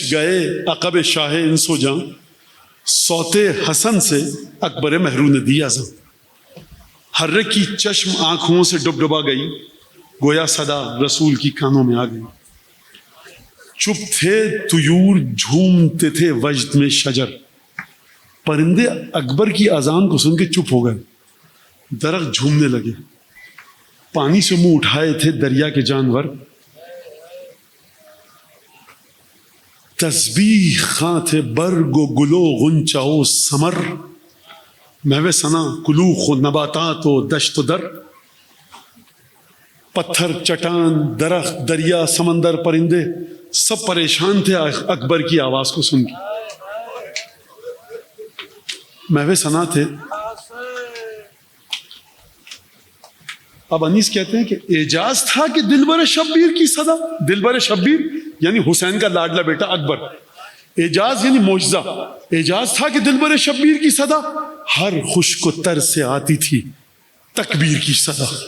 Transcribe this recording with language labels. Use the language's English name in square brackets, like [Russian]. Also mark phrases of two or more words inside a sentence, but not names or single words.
[Urdu] گئے عقب شاہ انس و جاں، صوت حسن سے اکبر مہرو نے دیا زاں، ہر کی چشم آنکھوں سے ڈب ڈبا گئی، گویا صدا رسول کی کانوں میں آ گئی، چپ تھے طیور جھومتے تھے وجد میں شجر، پرندے اکبر کی اذان کو سن کے چپ ہو گئے، درخت جھومنے لگے، پانی سے منہ اٹھائے تھے دریا کے جانور، تسبیح خاں تھے برگ و گلو غنچہ و ثمر، محو ثنا کلوخ و نباتات و دشت و در، پتھر چٹان درخت دریا سمندر پرندے سب پریشان تھے اکبر کی آواز کو سن کے، محو ثنا تھے۔ اب انیس کہتے ہیں کہ اعجاز تھا کہ دلبر شبیر کی صدا، دلبر شبیر یعنی حسین کا لاڈلا بیٹا اکبر، اعجاز یعنی معجزہ، اعجاز تھا کہ دلبر شبیر کی صدا ہر خشک و تر سے آتی تھی تکبیر کی صدا۔